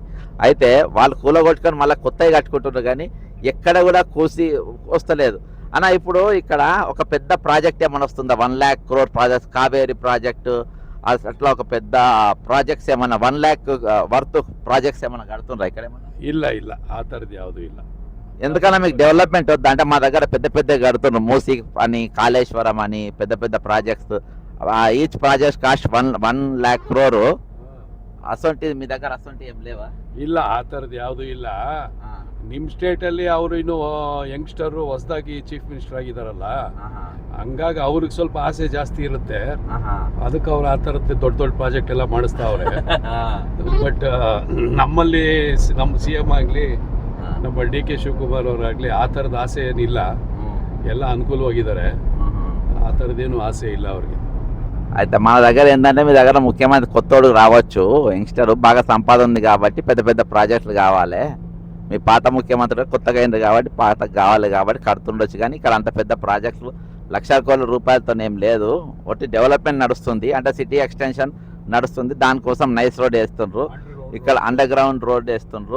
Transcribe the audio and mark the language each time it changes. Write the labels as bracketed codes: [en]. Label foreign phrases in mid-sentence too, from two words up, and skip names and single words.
[te] అయితే వాళ్ళు కూలగొట్టుకొని మళ్ళీ కొత్తవి కట్టుకుంటున్నారు కానీ ఎక్కడ కూడా కూసి వస్తలేదు అన్న. ఇప్పుడు ఇక్కడ ఒక పెద్ద ప్రాజెక్ట్ ఏమైనా వస్తుందా? 1 lakh crore ప్రాజెక్ట్, కావేరీ ప్రాజెక్టు అట్లా ఒక పెద్ద ప్రాజెక్ట్స్ ఏమన్నా 1 lakh [en] worth projects [te] ఏమన్నా కడుతుండ్రా ఇక్కడ ఏమన్నా? [kn] ಇಲ್ಲ ఆ ಥರದ್ದು ಯಾವುದೂ ಇಲ್ಲ. [te] ఎందుకన్నా మీకు డెవలప్మెంట్ వద్దా అంటే? మా దగ్గర పెద్ద పెద్ద కడుతున్నారు, మూసీ అని, కాళేశ్వరం అని పెద్ద పెద్ద ప్రాజెక్ట్స్. [en] each project cost 1 lakh crore. [te] అసొంటి మీ దగ్గర అసొంటి ఏం లేవా? [kn] ಇಲ್ಲ ಆ ಥರದ್ದು ಯಾವುದೂ ಇಲ್ಲ. ನಿಮ್ಮ ಸ್ಟೇಟಲ್ಲಿ ಅವರು ಇನ್ನು ಯಂಗ್ಸ್ಟರು ಹೊಸದಾಗಿ [en] chief minister [kn] ಆಗಿದಾರಲ್ಲ, ಹಂಗಾಗಿ ಅವ್ರಿಗೆ ಸ್ವಲ್ಪ ಆಸೆ ಜಾಸ್ತಿ ಇರುತ್ತೆ. ಅದಕ್ಕೆ ಅವ್ರು ಆ ಥರದ್ದು ದೊಡ್ಡ ಪ್ರಾಜೆಕ್ಟ್ ಎಲ್ಲ ಮಾಡಿಸ್ತಾವ್ರೆ. ಬಟ್ ನಮ್ಮಲ್ಲಿ ನಮ್ಮ CM ಆಗಲಿ ನಮ್ಮ ಡಿ ಕೆ ಶಿವಕುಮಾರ್ ಅವರಾಗಲಿ ಆ ಥರದ ಆಸೆ ಏನಿಲ್ಲ. ಎಲ್ಲ ಅನುಕೂಲವಾಗಿದ್ದಾರೆ, ಆ ಥರದ್ದೇನು ಆಸೆ ಇಲ್ಲ ಅವ್ರಿಗೆ. [te] అయితే మన దగ్గర ఏంటంటే మీ దగ్గర ముఖ్యమంత్రి కొత్తోడు రావచ్చు, యంగ్స్టర్ బాగా సంపాదన ఉంది కాబట్టి పెద్ద పెద్ద ప్రాజెక్టులు కావాలి. మీ పాత ముఖ్యమంత్రి కొత్తగా అయింది కాబట్టి పాత కావాలి కాబట్టి కడుతుండొచ్చు. కానీ ఇక్కడ అంత పెద్ద ప్రాజెక్టులు 1,00,000 కోట్ల రూపాయలతో ఏం లేదు. ఒకటి డెవలప్మెంట్ నడుస్తుంది అంటే [en] city extension [te] నడుస్తుంది, దానికోసం నైస్ రోడ్ వేస్తుండ్రు, ఇక్కడ [en] underground road [te] వేస్తుండ్రు.